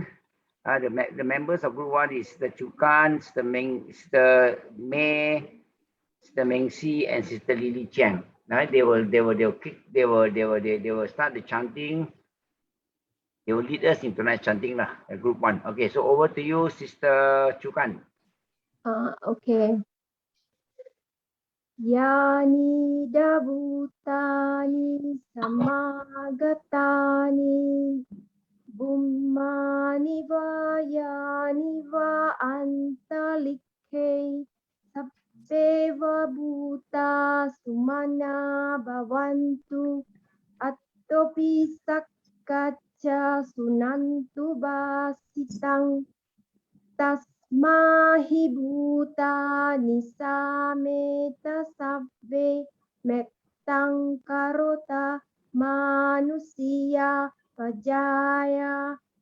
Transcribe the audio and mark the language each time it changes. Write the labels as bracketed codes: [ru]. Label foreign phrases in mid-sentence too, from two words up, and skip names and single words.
[en] The members of Group 1 is the Chukan, the May, the Mengsi, and Sister Lily Chiang. Right? They will start the chanting. They will lead us in tonight's chanting lah. Group 1. Okay, so over to you, Sister Chukan. Okay. [pi] Yani dabutani samagatani bummani vayani va antalikhe sabbeva bhuta sumana bhavantu attopi sakkacha sunantu basitang Tasmahi bhuta nisameta sabbe mettang karota manusia pajaya